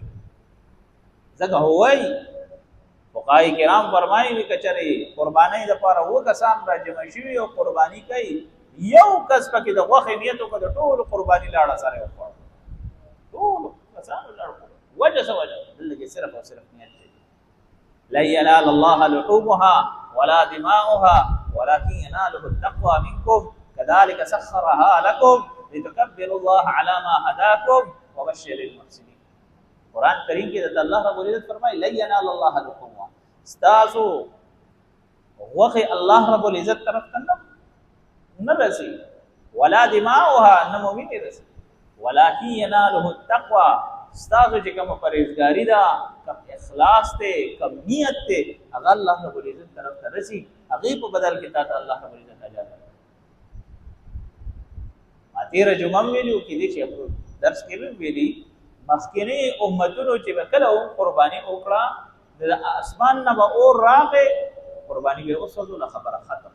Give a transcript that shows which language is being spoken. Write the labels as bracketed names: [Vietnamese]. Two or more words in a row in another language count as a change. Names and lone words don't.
[Pashto] ځکه وایي فقهای کرام فرمایي که چېرې قربانۍ دپاره اووه کسان راجمع شوي او قرباني کوي، یو کس پکې د غوښې نیت وکړه، د ټولو قرباني لاړه سره یې وخوړه، ټولو کسانو لاړ وخوړه. وجه څه وجه؟ دلته کې صرف او صرف نیت دی. [Arabic] لن ينال الله لحومها ولا دماؤها ولكن يناله التقوى منكم كذلك سخرها لكم لتكبروا الله على ما هداكم وبشر المحسنين. [Pashto] قرآن کریم کې د الله رب العزت فرمایي [Arabic] لن ينال الله لحومها، [Pashto] ستاسو غوښې الله رب العزت طرف ته نه رسي، [Arabic] ولا دماؤها [Pashto] نه مو وینې رسي، [Arabic] ولكن يناله التقوى، [Pashto] ستاسو چې کومه پرهیزګاري ده، کوم اخلاص دی، کوم نیت دی، هغه الله رب العزت طرف ته رسي، هغې په بدل کې تا ته الله رب العزت اجر ورکوي. ما تېره جمعه هم ویلي وو، کېدای شي درس کې به ویلي، مخکینی امتونو چې به کله قرباني وکړه، د اسمان نه به اور راغی، قرباني به وسوځوله، خبره ختم.